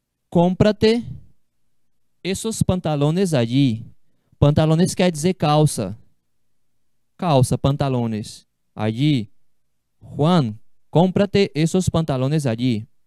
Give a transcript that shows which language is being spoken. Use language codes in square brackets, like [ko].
[es] Compra-te esos pantalones allí. [pt] Pantalones quer dizer calça. Calça, pantalones. Allí. [es] Juan, cómprate esos pantalones allí.